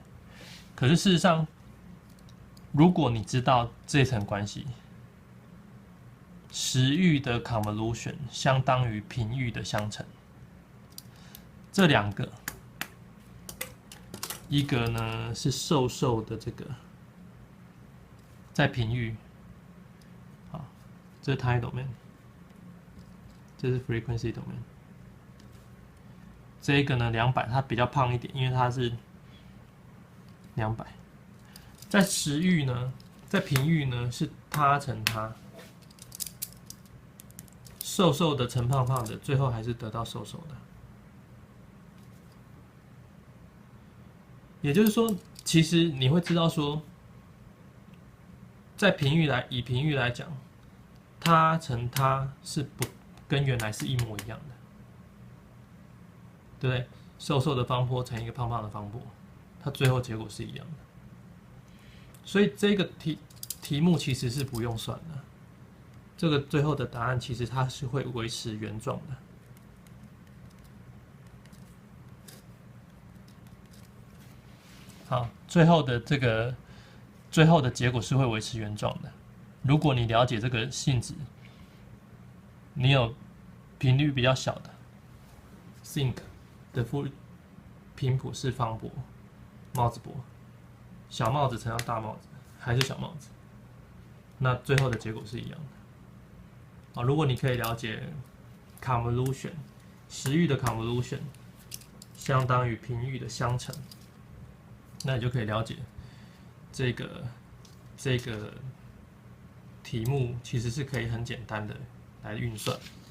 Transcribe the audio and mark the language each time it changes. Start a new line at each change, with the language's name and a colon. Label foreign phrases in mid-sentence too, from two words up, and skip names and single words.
Chinese: 可是事實上，如果你知道這層關係，時域的 convolution 相當於頻域的相乘，這兩個，一個呢是受的這個在頻域，好，這是
English: time domain，
Chinese: 這是
English: frequency domain。
Chinese: 這個呢200，它比較胖一點，因為它是200。在時域呢，在頻域呢是它乘它，瘦的乘胖的，最後還是得到瘦的。也就是說，其實你會知道說，在以頻域來講，它乘它是不跟原來是一模一樣的。對不對？瘦的方波乘一個胖的方波，它最後結果是一樣的。所以這個題目其實是不用算的，這個最後的答案其實它是會維持原狀的。好，最後的結果是會維持原狀的。如果你了解這個性質，你有頻率比較小的 think 的頻譜是方波、帽子波，小帽子乘上大帽子還是小帽子，那最後的結果是一樣的。如果你可以了解 convolution 时域的 convolution 相當於頻域的相乘，那你就可以了解這個題目其實是可以很簡單的來運算。